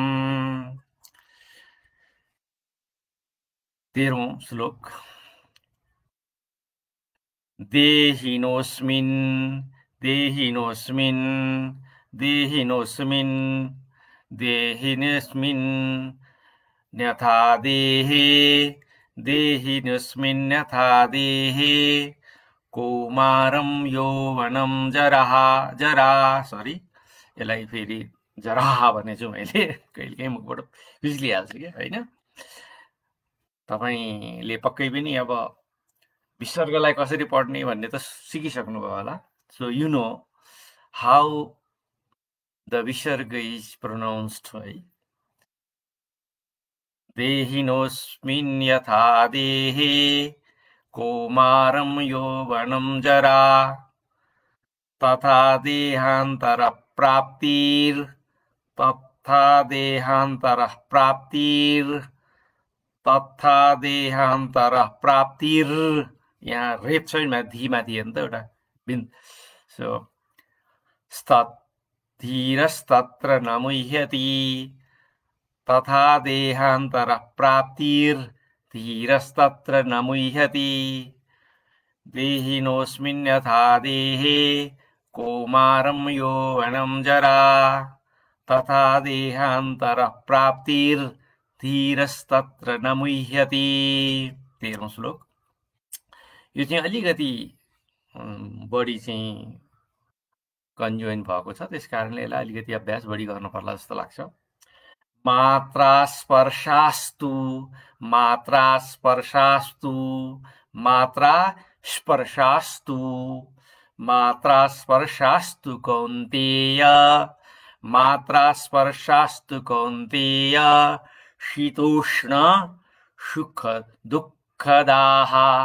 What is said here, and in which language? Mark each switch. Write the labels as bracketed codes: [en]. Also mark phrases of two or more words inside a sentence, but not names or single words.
[sa] 13वां श्लोक देहिनोऽस्मिन् यथा देहे कौमारं यौवनं जरा [ne] सरी यसलाई फेरि जरा भनेछु मैले कहिलेकाहीँ मुखबाट बिर्सिहाल्छु के हैन। तपाईले पक्कै पनि अब विसर्गलाई कसरी पढ्ने भन्ने त सिकिसक्नु भयो होला। [en] so you know how the visarga is pronounced है। [sa] देहिनोऽस्मिन् यथा देहे कौमारं यौवनं जरा तथा देहान्तरः प्राप्तिर् [ne] यहाँ रेप छैन धीमाथि हेर्नु त एउटा बिन। [sa] सो धीरस्तत्र न मुह्यति तथा देहान्तरः प्राप्तिर्धीरस्तत्र न मुह्यति देहिनोऽस्मिन् यथा देहे कौमारं यौवनं जरा तथा देहान्तरः प्राप्तिर्धीरस्तत्र न मुह्यति। [ne] 13वां श्लोक यो चाहिँ अलिकति बढी चाहिँ कन्जुइन भएको छ, त्यसकारणले यसलाई अलिकति अभ्यास बढी गर्नु पर्ला जस्तो लाग्छ। [sa] मात्रा स्पर्शास्तु कौन्तेय शीतोष्ण सुख दुःखदाः